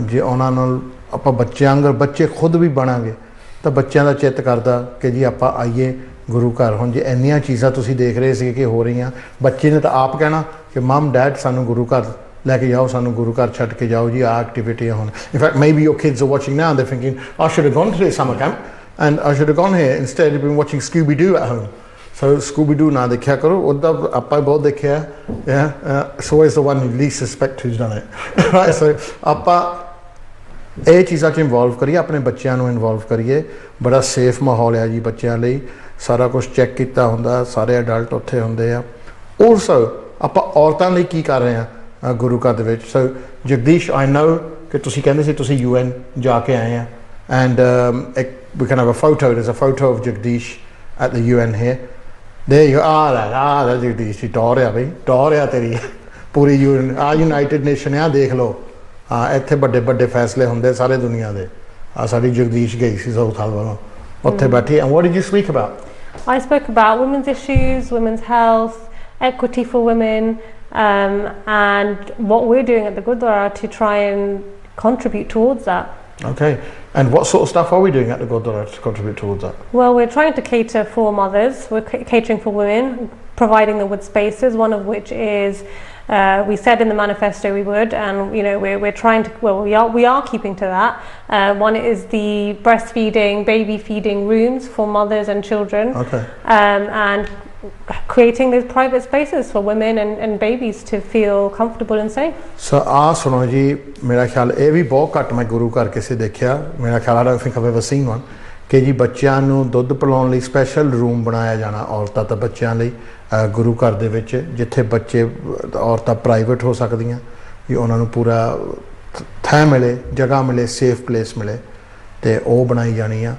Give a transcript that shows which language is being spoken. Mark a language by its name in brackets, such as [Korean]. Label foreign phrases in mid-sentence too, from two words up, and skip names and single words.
[Punjabi] ਜੇ ਉਹਨਾਂ ਨਾਲ ਆਪਾਂ ਬੱਚਿਆਂ ਵਾਂਗਰ ਬੱਚੇ ਖੁਦ ਵੀ ਬਣਾਂਗੇ ਤਾਂ ਬੱਚਿਆਂ ਦਾ ਚਿੱਤ ਕਰਦਾ ਕਿ ਜੀ ਆਪਾਂ ਆਈਏ ਗੁਰੂ ਘਰ। ਹੁਣ ਜੇ ਇੰਨੀਆਂ ਚੀਜ਼ਾਂ ਤੁਸੀਂ ਦੇਖ ਰਹੇ ਸੀ ਕਿ ਹੋ ਰਹੀਆਂ, ਬੱਚੇ ਨੇ ਤਾਂ ਆਪ ਕਹਿਣਾ ਕਿ [English] mom dad [Punjabi] ਸਾਨੂੰ ਗੁਰੂ ਘਰ ਲੈ ਕੇ ਜਾਓ, ਸਾਨੂੰ ਗੁਰੂ ਘਰ ਛੱਡ ਕੇ ਜਾਓ ਜੀ, ਆਹ ਐਕਟੀਵਿਟੀਆਂ ਹੋਣ। [English] in fact maybe your kids are watching now, they thinking I should have gone to the summer camp and I should have gone here instead of been watching Scooby-Doo at home. [Punjabi] So Scooby-Doo ਨਾ ਦੇਖਿਆ ਕਰੋ, ਉਹਦਾ ਆਪਾਂ ਬਹੁਤ ਦੇਖਿਆ। [English] It's always the one you least suspect who's done it. Right, so [Punjabi] ਆਪਾਂ ਇਹ ਚੀਜ਼ਾਂ 'ਚ ਇਨਵੋਲਵ ਕਰੀਏ, ਆਪਣੇ ਬੱਚਿਆਂ ਨੂੰ ਇਨਵੋਲਵ ਕਰੀਏ। ਬੜਾ ਸੇਫ ਮਾਹੌਲ ਹੈ ਜੀ ਬੱਚਿਆਂ ਲਈ। ਸਾਰਾ ਕੁਝ ਚੈੱਕ ਕੀਤਾ ਹੁੰਦਾ, ਸਾਰੇ ਅਡਲਟ ਉੱਥੇ ਹੁੰਦੇ ਆ। ਆਲਸੋ ਆਪਾਂ ਔਰਤਾਂ ਲਈ ਕੀ ਕਰ ਰਹੇ ਹਾਂ ਗੁਰੂ ਘਰ ਦੇ ਵਿੱਚ। ਸੋ ਜਗਦੀਸ਼, [English] I know [Punjabi] ਕਿ ਤੁਸੀਂ ਕਹਿੰਦੇ ਸੀ ਤੁਸੀਂ UN ਜਾ ਕੇ ਆਏ ਆ, [English] and we can have a photo. There's a photo of Jagdish at the UN here. There you are. That's Jagdish. [Punjabi] ਟੌਰ ਆ ਬਈ, ਟੌਰ ਆ ਤੇਰੀ ਪੂਰੀ ਯੂਨਾਈਟਿਡ ਨੇਸ਼ਨ ਆ, ਦੇਖ ਲਓ। ਇੱਥੇ ਵੱਡੇ ਵੱਡੇ ਫੈਸਲੇ ਹੁੰਦੇ ਸਾਰੇ ਦੁਨੀਆ ਦੇ। ਸਾਡੀ ਜਗਦੀਸ਼ ਗਈ ਸੀ ਸਾਊਥ ਹਾਲ ਵੱਲੋਂ, ਉੱਥੇ ਬੈਠੀ। [English] And what did you speak about? I spoke about women's issues, women's health, equity for women, and what we're doing at the Gurdwara to try and contribute towards that. Okay, and what sort of stuff are we doing at the Gurdwara to contribute towards that? Well, we're trying to cater for mothers, we're catering for women, providing them with spaces, one of which is we said in the manifesto we would, and you know we're trying to, well, we are keeping to that. One is the breastfeeding, baby feeding rooms for mothers and children. Okay. And creating those private spaces for women and babies to feel comfortable and safe. [Punjabi] So ਸੁਣੋ ਜੀ, ਮੇਰਾ ਖਿਆਲ ਇਹ ਵੀ ਬਹੁਤ ਘੱਟ ਮੈਂ ਗੁਰੂ ਘਰ ਕਿਸੇ ਦੇਖਿਆ, ਮੇਰਾ ਖਿਆਲ [English] I don't think I've ever seen one, [Punjabi] ਕਿ ਜੀ ਬੱਚਿਆਂ ਨੂੰ ਦੁੱਧ ਪਿਲਾਉਣ ਲਈ [English] special room [Punjabi] ਬਣਾਇਆ ਜਾਣਾ ਔਰਤਾਂ ਤੇ ਬੱਚਿਆਂ ਲਈ ਗੁਰੂ ਘਰ ਦੇ ਵਿੱਚ, ਜਿੱਥੇ ਬੱਚੇ ਔਰਤਾਂ ਪ੍ਰਾਈਵੇਟ ਹੋ ਸਕਦੀਆਂ, ਵੀ ਉਹਨਾਂ ਨੂੰ ਪੂਰਾ ਥਾਂ ਮਿਲੇ, ਜਗ੍ਹਾ ਮਿਲੇ, [English] safe place [Punjabi] ਮਿਲੇ, ਤੇ ਉਹ ਬਣਾਈ ਜਾਣੀ ਆ।